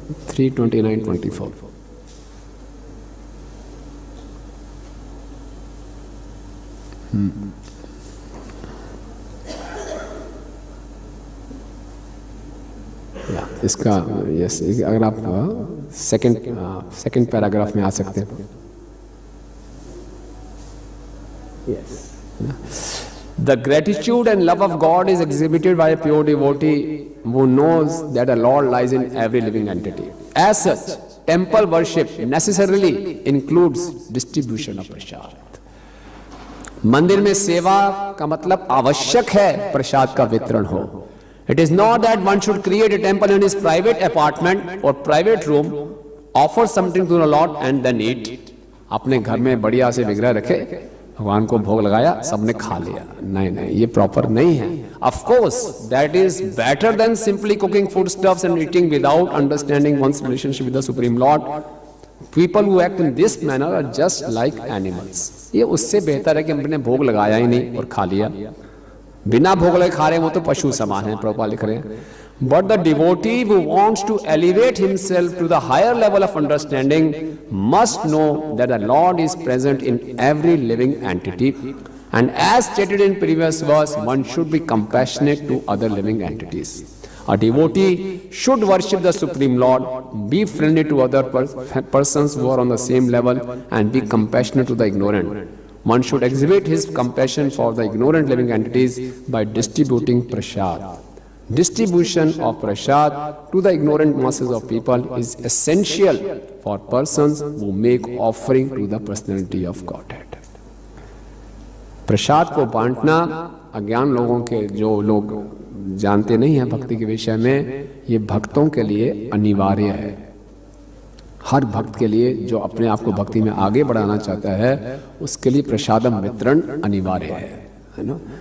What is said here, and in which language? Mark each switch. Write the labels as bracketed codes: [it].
[hi] 3:29-24 इसका यस, अगर आप सेकंड पैराग्राफ में आ सकते हैं। [en] Yes. The gratitude and love of God is exhibited by a pure devotee who knows that the Lord lies in every living entity. As such, temple worship necessarily includes distribution of prasad. [hi] मंदिर में सेवा का मतलब आवश्यक है प्रसाद का वितरण हो। [en] It is not that one should create a temple in his private apartment or private room, offer something to the Lord and then eat. [hi] अपने घर में बढ़िया से विग्रह रखे, भगवान को भोग लगाया, सबने खा लिया। नहीं नहीं, ये प्रॉपर नहीं है। [en] Of course, that is better than simply cooking foodstuffs and eating without understanding one's relationship with the Supreme Lord. People who act in this manner are just like animals. [hi] ये उससे बेहतर है कि हमने भोग लगाया ही नहीं और खा लिया। बिना भोग लगे खा रहे हैं वो तो पशु समान है, प्रभुपाद लिख रहे हैं। [en] But the devotee who wants to elevate himself to the higher level of understanding must know that the Lord is present in every living entity. And as stated in previous verse, one should be compassionate to other living entities. A devotee should worship the Supreme Lord, be friendly to other persons who are on the same level, and be compassionate to the ignorant. One should exhibit his compassion for the ignorant living entities by distributing prasad. Distribution of prasad to the ignorant masses of people is essential for persons who make offering to the personality of Godhead. [hi] प्रसाद को बांटना अज्ञान लोगों के, जो लोग जानते नहीं हैं भक्ति के विषय में, ये भक्तों के लिए अनिवार्य है। हर भक्त के लिए जो अपने आप को भक्ति में आगे बढ़ाना चाहता है उसके लिए प्रसादम वितरण अनिवार्य है ना।